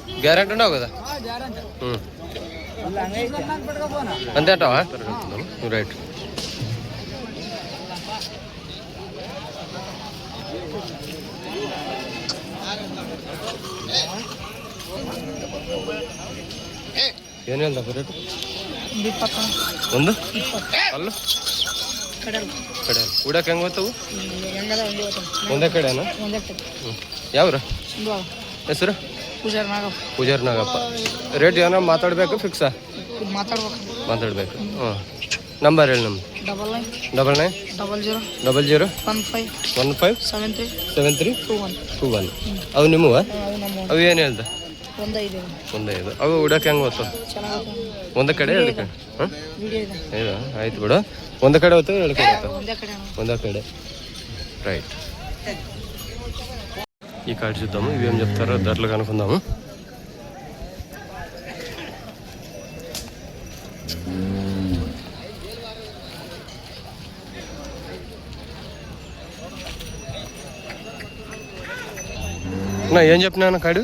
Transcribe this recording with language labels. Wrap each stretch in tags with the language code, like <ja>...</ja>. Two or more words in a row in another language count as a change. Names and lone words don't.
<te>గ్యారెంటీ ఉండవు కదా? అంతే అంటావా? రైట్. ఏం వెళ్తా రేటు?</te> <kn>ಒಂದು ಅಲ್ಲ ಕಡೆ ಕೂಡಕ್ಕೆ ಹೆಂಗೆ ಗೊತ್ತವು? ಒಂದೇ ಕಡೆನಾ? ಯಾವ್ರ ಹೆಸರು? ಪೂಜಾರ್ ನಾಗಪ್ಪ. ರೇಟ್ ಏನೋ ಮಾತಾಡಬೇಕು? ಫಿಕ್ಸಾ? ಮಾತಾಡಬೇಕು. ನಂಬರ್ ಹೇಳಿ. ನಮ್ದು 99 00 15 73 21. ಅವು ನಿಮ್ಮವ? ಅವು ಏನು ಹೇಳ್ದ? 1.5. ಅವು ಉಡಕ್ಕೆ ಹೆಂಗೆ ಗೊತ್ತು? ಒಂದೇ ಕಡೆ 2 ಕಡೆ? ಹೌದಾ? ಆಯ್ತು ಬಿಡು. ಒಂದೇ ಕಡೆ ಹೋಗ್ತವೆ 2 ಕಡೆ ಹೋಗ್ತವೆ? ಒಂದೇ ಕಡೆ.</kn> <te>రైట్. ఈ కార్డు చూద్దాము. ఇవేం చెప్తారో ధరలు కనుక్కుందాము. ఏం చెప్పినా కాడు?</te>